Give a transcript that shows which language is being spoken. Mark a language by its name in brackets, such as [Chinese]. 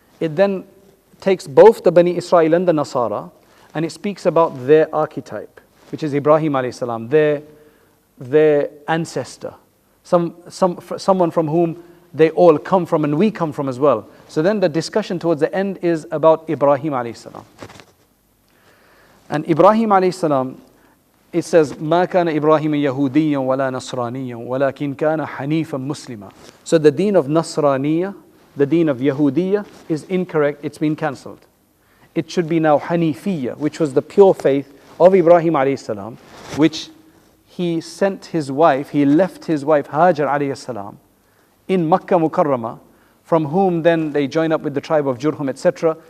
[English] It then takes both the Bani Israel and the Nasara, and it speaks about their archetype. which is Ibrahim alayhi salam, their ancestor, someone from whom they all come from and we come from as well. So then the discussion towards the end is about Ibrahim alayhi salam. And Ibrahim alayhi salam, it says, [Arabic] مَا كَانَ إِبْرَاهِيمَ يَهُودِيًّا وَلَا نَصْرَانِيًّا وَلَكِنْ كَانَ حَنِيفًا مُسْلِمًا. [English] So the deen of Nasraniyya, the deen of Yahudiyya is incorrect, it's been cancelled. It should be now Hanifiyya, which was the pure faith of Ibrahim alayhi salam, which he sent his wife, he left his wife Hajar alayhi salam in Makkah Mukarramah, from whom then they join up with the tribe of Jurhum, etc.